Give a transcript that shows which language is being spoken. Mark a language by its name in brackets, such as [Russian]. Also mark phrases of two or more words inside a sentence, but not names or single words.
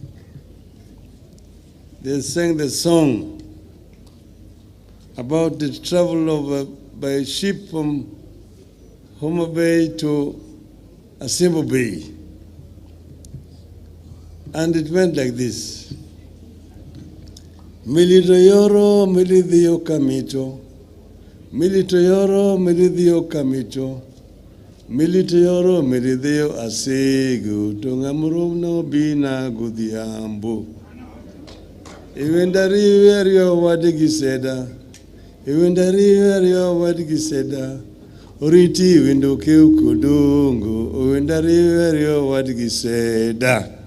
[English] They sang the song about the travel of by ship from Homa Bay to Asembo Bay. And it went like this. [Luo (Kenya and Tanzania)] Milito yoro, milithio kamito, Milito yoro meridhio kamicho, milito yoro meridhio asego, tongamuro no bina gudhiambo. Iwendari verio wadigiseda, iwendari verio wadigiseda, oriti wendo keu kodongo, iwendari verio wadigiseda.